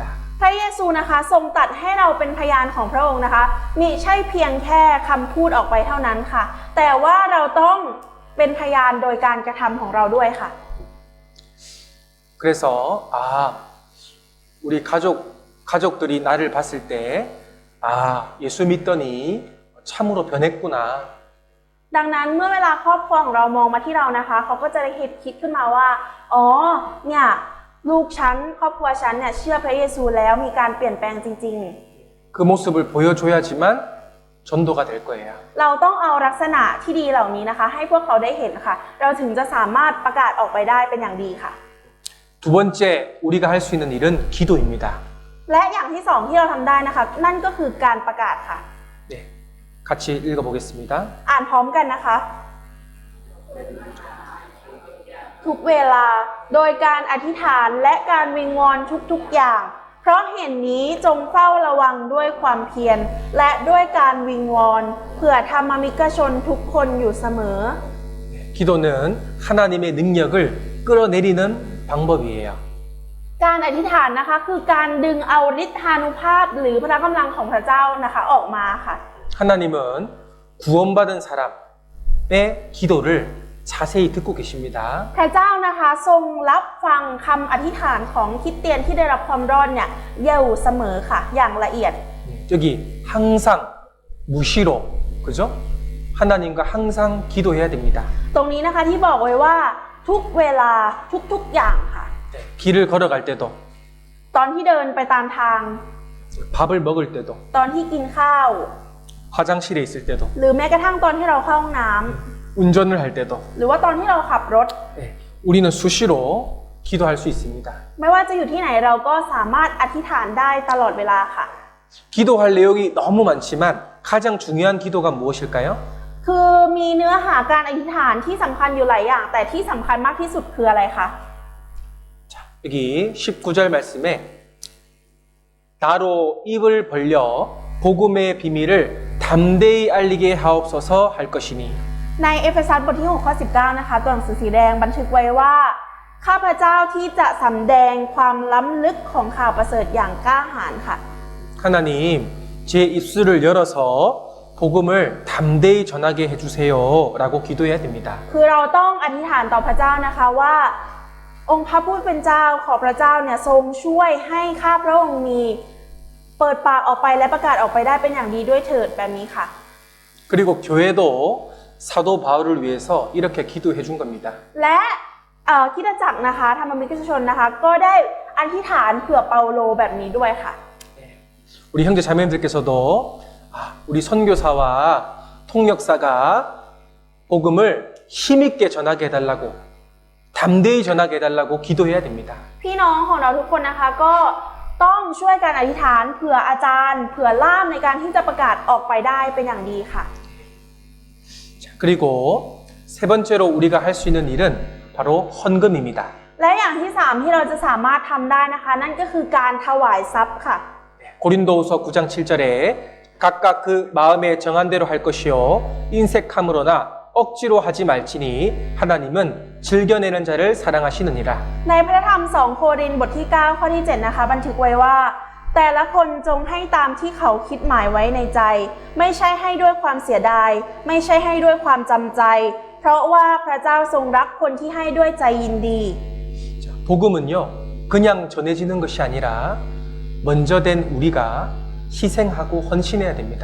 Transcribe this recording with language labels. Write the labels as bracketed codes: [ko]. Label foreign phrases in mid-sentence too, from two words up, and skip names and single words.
[th] พระเยซูนะคะทรงตรัสให้เราเป็นพยานของพระองค์นะคะมิใช่เพียงแค่คำพูดออกไปเท่านั้นค่ะ แต่ว่าเราต้องเป็นพยานโดยการกระทำของเราด้วยค่ะ [ko] 그래서 우리 가족들이 나를 봤을 때 예수 믿더니 참으로 변했구나. [th] ดังนั้นเมื่อเวลาครอบครัวของเรามองมาที่เรานะคะเขาก็จะได้คิดขึ้นมาว่าอ๋อเนี่ยลูกฉันครอบครัวฉันเนี่ยเชื่อพระเยซูแล้วมีการเปลี่ยนแปลงจริง [ko] 그 모습을 보여줘야지만 전도가 될 거예요. [th] ๆ เราต้องเอาลักษณะที่ดีเหล่านี้นะคะให้พวกเขาได้เห็นค่ะเราถึงจะสามารถประกาศออกไปได้เป็นอย่างดีค่ะ [ko] 두 번째 우리가 할 수 있는 일은 기도입니다. [th] และอย่างที่สองที่เราทำได้นะคะนั่นก็คือการประกาศค่ะ [ko] 네, 같이 읽어보겠습니다. [th] อ่านพร้อมกันนะคะ ทุกเวลาโดยการอธิษฐานและการวิงวอนทุกๆอย่าง เพราะเหตุนี้จงเฝ้าระวังด้วยความเพียรและด้วยการวิงวอนเพื่อธรรมมิกชนทุกคนอยู่เสมอ [ko] 기도는 하나님의 능력을 끌어내리는 방법이에요. [th] การอธิษฐานนะคะคือการดึงเอาฤทธานุภาพหรือพละกำลังของพระเจ้านะคะออกมาค่ะ [ko] 하나님은 구원받은 사람의 기도를 자세히 듣고 계십니다. [th] พระเจ้านะคะทรงรับฟังคำอธิษฐานของคริสเตียนที่ได้รับความรอดเนี่ยอยู่เสมอค่ะอย่างละเอียด [ko] 여기 항상 무시로 그죠? 하나님과 항상 기도해야 됩니다. [th] ตรงนี้นะคะที่บอกไว้ว่าทุกเวลาทุกๆอย่างค่ะ [ko] 네, 길을 걸어갈 때도 [th] ตอนที่เดินไปตามทาง [ko] 밥을 먹을 때도 [th] ตอนที่กินข้าว [ko] 화장실에 있을 때도 [th] หรือแม้กระทั่งตอนที่เราเข้าห้องน้ำ [ko] 운전을 할 때도 [th] หรือว่าตอนที่เราขับรถ [ko] 네, 우리는 수시로 기도할 수 있습니다. [th] ไม่ว่าจะอยู่ที่ไหนเราก็สามารถอธิษฐานได้ตลอดเวลาค่ะ [ko] 기도할 내용이 너무 많지만 가장 중요한 기도가 무엇일까요? [th] คือมีเนื้อหาการอธิษฐานที่สำคัญอยู่หลายอย่าง แต่ที่สำคัญมากที่สุดคืออะไรคะ [ko] 자, 여기 19절 말씀에 나로 입을 벌려 복음의 비밀을 담대히 알리게 하옵소서 할 것이니 [th] ในเอเฟซัสบทที่6ข้อ19นะคะตัวหนังสือสีแดงบันทึกไว้ว่าข้าพเจ้าที่จะสำแดงความล้ำลึกของข่าวประเสริฐอย่างกล้าหาญค่ะ [ko] 하나님 제 입술을 열어서 복음을 담대히 전하게 해주세요 라고 기도해야 됩니다. [th] คือเราต้องอธิษฐานต่อพระเจ้านะคะว่า องค์พระผู้เป็นเจ้าขอพระเจ้าเนี่ยทรงช่วยให้ข้าพระองค์มีเปิดปากออกไปและประกาศออกไปได้เป็นอย่างดีด้วยเถิดแบบนี้ค่ะ [ko] 그리고 교회도 사도 바울을 위해서 이렇게 기도해 준 겁니다. [th] และคริสตจักรนะคะธรรมมิตรชนนะคะก็ได้อธิษฐานเผื่อเปาโลแบบนี้ด้วยค่ะ [ko] 우리 형제 자매님들께서도 우리 선교사와 통역사가 복음을 힘있게 전하게 해달라고 담대히 전하게 해달라고 기도해야 됩니다. [th] พี่น้องของเราทุกคนนะคะก็ต้องช่วยกันอธิษฐานเผื่ออาจารย์เผื่อล่ามในการที่จะประกาศออกไปได้เป็นอย่างดีค่ะ [ko] 자, 그리고 세 번째로 우리가 할 수 있는 일은 바로 헌금입니다. [th] และอย่างที่สามที่เราจะสามารถทำได้นะคะนั่นก็คือการถวายทรัพย์ค่ะ [ko] 고린도후서 9장 7절에 각각 그 마음에 정한 대로 할 것이요 인색함으로나 억지로 하지 말지니 하나님은 즐겨내는 자를 사랑하시느니라. [th] ในพระธรรม2โครินธ์บทที่9ข้อที่7นะคะบันทึกไว้ว่าแต่ละคนจงให้ตามที่เขาคิดหมายไว้ในใจ ไม่ใช่ให้ด้วยความเสียดายไม่ใช่ให้ด้วยความจำใจ เพราะว่าพระเจ้าทรงรักคนที่ให้ด้วยใจยินดี [ko] 자, 복음은요 그냥 전해지는 것이 아니라 먼저 된 우리가 희생하고 헌신해야 됩니다.